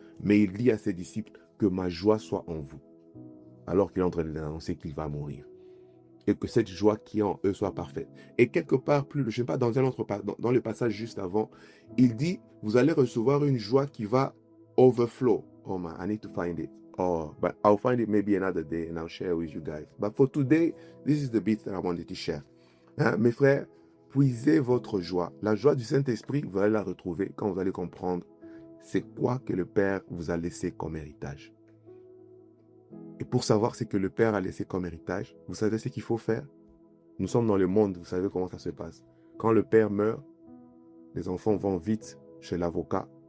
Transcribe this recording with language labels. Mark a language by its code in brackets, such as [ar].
[fr] Mais il dit à ses disciples que ma joie soit en vous. Alors qu'il est en train d'annoncer qu'il va mourir. Et que cette joie qui est en eux soit parfaite. Et quelque part plus, je ne sais pas, dans le passage juste avant, il dit, vous allez recevoir une joie qui va overflow. [en] Oh man, I need to find it. Oh, but I'll find it maybe another day and I'll share with you guys. But for today, this is the bit that I wanted to share. [fr] Hein, mes frères, puisez votre joie. La joie du Saint-Esprit, vous allez la retrouver quand vous allez comprendre c'est quoi que le Père vous a laissé comme héritage. Et pour savoir ce que le Père a laissé comme héritage, vous savez ce qu'il faut faire? Nous sommes dans le monde, vous savez comment ça se passe. Quand le Père meurt, les enfants vont vite chez l'avocat.